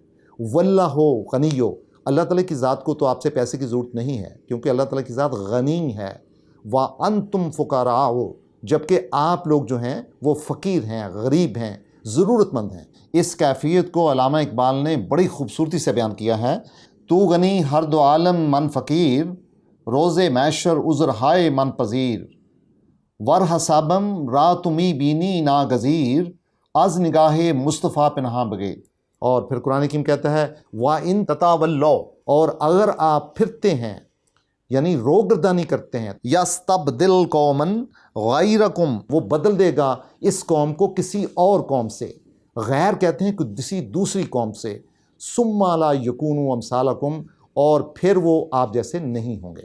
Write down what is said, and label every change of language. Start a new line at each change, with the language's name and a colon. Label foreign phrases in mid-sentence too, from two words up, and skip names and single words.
Arabic: واللہ غنی،
Urdu: اللہ تعالیٰ کی ذات کو تو آپ سے پیسے کی ضرورت نہیں ہے، کیونکہ اللہ تعالیٰ کی ذات غنی ہے۔
Arabic: وَأَنْتُمْ فُقَرَاءُ،
Urdu: جبکہ آپ لوگ جو ہیں وہ فقیر ہیں، غریب ہیں، ضرورت مند ہیں۔ اس کیفیت کو علامہ اقبال نے بڑی خوبصورتی سے بیان کیا ہے۔
Persian: تو غنی ہر دو عالم من فقیر، روز محشر عذر ہائے من پذیر، ور حسابم را تمی بینی ناگزیر، از نگاہ مصطفیٰ پنہاں بغیر۔
Urdu: اور پھر قرآن حکیم کہتا ہے
Arabic: وَإِن تَتَوَلَّوْا،
Urdu: اور اگر آپ پھرتے ہیں یعنی روگردانی کرتے ہیں،
Arabic: یستبدل قومن غیرکم،
Urdu: وہ بدل دے گا اس قوم کو کسی اور قوم سے، غیر کہتے ہیں کہ کسی دوسری قوم سے،
Arabic: ثم لا یکونوا امثالکم،
Urdu: اور پھر وہ آپ جیسے نہیں ہوں گے۔